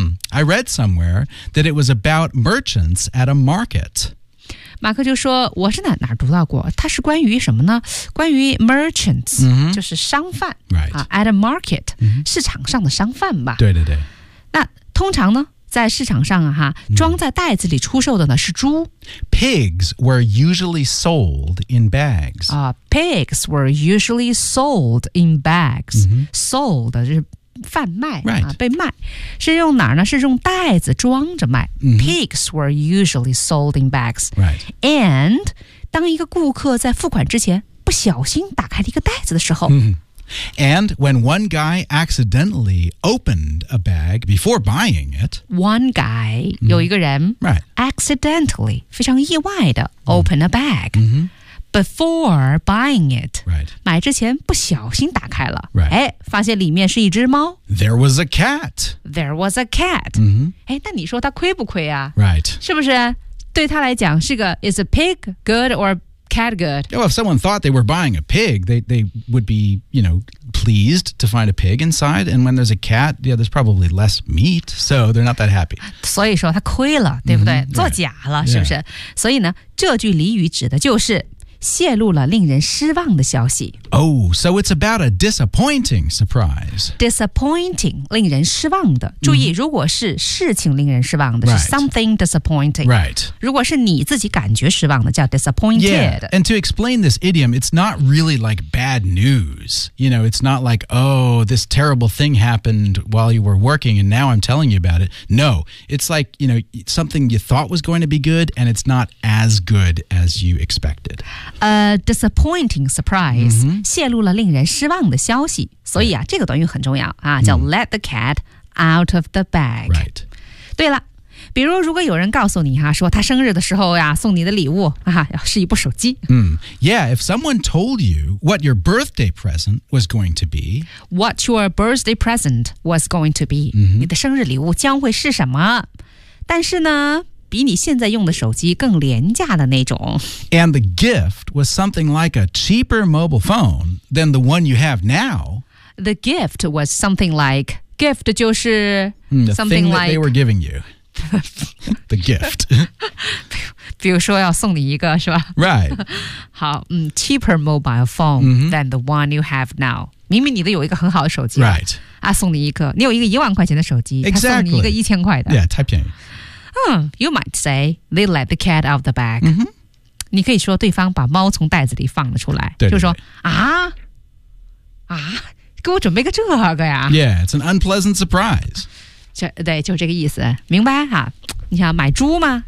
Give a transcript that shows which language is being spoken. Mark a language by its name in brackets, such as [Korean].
[English] I read somewhere that it was about merchants at a market. [Chinese] 马克就说我是在哪儿读到过。它是关于什么呢？关于 merchants,、 mm-hmm. 就是商贩。 [English] Right. At a market,、 mm-hmm. [Chinese] 市场上的商贩吧。对对对。那通常呢在市场上啊哈装在袋子里出售的呢是猪。 [English] Pigs were usually sold in bags. Pigs were usually sold in bags.、 Mm-hmm. [Chinese] Sold 就是贩卖、 [English] right. [Chinese] 被卖。是用哪儿呢是用袋子装着卖。 Mm-hmm. [English] Pigs were usually sold in bags.、 Right. [Chinese] And 当一个顾客在付款之前不小心打开了一个袋子的时候。 Mm-hmm. [English] And when one guy accidentally opened a bag before buying it. One guy,、 [Chinese] mm-hmm. 有一个人、 [English] right. accidentally, [Chinese] 非常意外的 [English] open a bag、 mm-hmm. before buying it.、 Right. [Chinese] 买之前不小心打开了、 [English] right. [Chinese] 哎、发现里面是一只猫。 [English] There was a cat. There was a cat.、 Mm-hmm. [Chinese] 哎、那你说他亏不亏啊、 [English] right. [Chinese] 是不是对他来讲是个 [English] is a pig good or bad? Cat good. Well, if someone thought they were buying a pig, they would be, you know, pleased to find a pig inside. And when there's a cat, yeah, there's probably less meat, so they're not that happy. [Chinese] 所以说他亏了，对不对？Mm-hmm, 做假了， [English] right. [Chinese] 是不是？Yeah. 所以呢，这句俚语指的就是泄露了令人失望的消息。 [English] Oh, so it's about a disappointing surprise. [Chinese] Disappointing, 令人失望的。注意、mm-hmm. 如果是事情令人失望的、 [English] right. [Chinese] 是 something disappointing. [English] Right. [Chinese] 如果是你自己感觉失望的叫 disappointed. [English] Yeah, and to explain this idiom, it's not really like bad news. You know, it's not like, oh, this terrible thing happened while you were working and now I'm telling you about it. No, it's like, you know, something you thought was going to be good and it's not as good as you expected. A disappointing surprise.、 Mm-hmm. [Chinese] 泄露了令人失望的消息所以啊、 [English] right. [Chinese] 这个短语很重要啊，叫 [English] let the cat out of the bag、 right. [Chinese] 对了比如如果有人告诉你、啊、说他生日的时候、啊、送你的礼物、啊、是一部手机、 [English] Yeah, if someone told you what your birthday present was going to be What your birthday present was going to be、 mm-hmm. [Chinese] 你的生日礼物将会是什么但是呢比你现在用的手机更廉价的那种。 [English] And the gift was something like a cheaper mobile phone than the one you have now. The gift was something like, gift [Chinese] 就是 [English] something the thing like, that they were giving you. the gift. [Chinese] 比如说要送你一个是吧 [English] Right. 好、cheaper mobile phone、 mm-hmm. than the one you have now. [Chinese] 明明你的有一个很好的手机、啊。 [English] Right. [Chinese] 啊送你一个。你有一个10,000块钱的手机。 [English] Exactly. [Chinese] 送你一个1,000块的。 Yeah, 太便宜。 [English] You might say they let the cat out of the bag.、 Mm-hmm. [Chinese] 你可以说对方把猫从袋子里放了出来，对对对就说啊啊，给我准备个这个呀。 [English] Yeah, it's an unpleasant surprise. [Chinese] 就对，就这个意思，明白哈、啊？你想买猪吗？